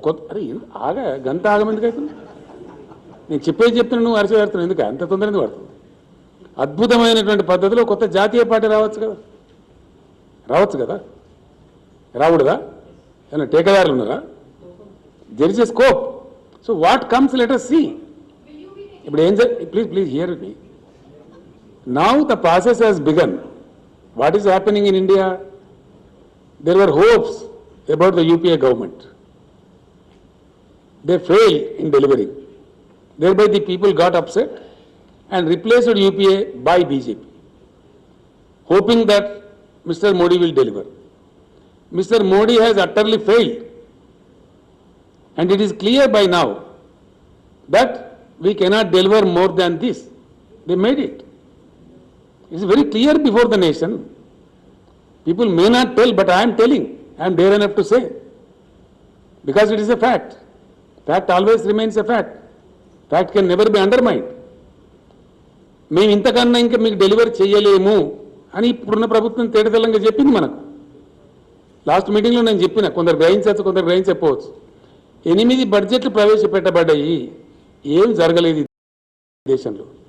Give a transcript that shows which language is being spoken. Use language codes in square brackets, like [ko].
[te] అరే ఆగా గంట ఆగమెందుకు అవుతుంది? నేను చెప్పేది చెప్తున్నా, నువ్వు అరిచి పెడుతున్నావు ఎందుకు? అంత తొందర ఎందుకు పడుతుంది? అద్భుతమైనటువంటి పద్ధతిలో కొత్త జాతీయ పార్టీ రావచ్చు కదా, రాకూడదా? ఏమైనా టేకదారులు ఉన్నారా? [en] There is a scope. So what comes let us see. [te] ఇప్పుడు ఏం [en] Please hear me. Now the process has begun. What is happening in India? There were hopes about the UPA government. They failed in delivering. Thereby the people got upset and replaced UPA by BJP, hoping that Mr. Modi will deliver. Mr. Modi has utterly failed. And it is clear by now that we cannot deliver more than this. They made it. It is very clear before the nation. People may not tell, but I am telling. I am dare enough to say. Because it is a fact. Fact always remains a fact. Fact can never be undermined. [te] మేము ఇంతకన్నా ఇంకా మీకు delivery చేయలేము అని ఇప్పుడున్న ప్రభుత్వం తేటతెల్లంగా చెప్పింది మనకు. లాస్ట్ మీటింగ్లో నేను చెప్పిన, కొందరు గ్రహించవచ్చు, కొందరు గ్రహించకపోవచ్చు. 8 బడ్జెట్లు ప్రవేశపెట్టబడ్డాయి. ఏం జరగలేదు దేశంలో.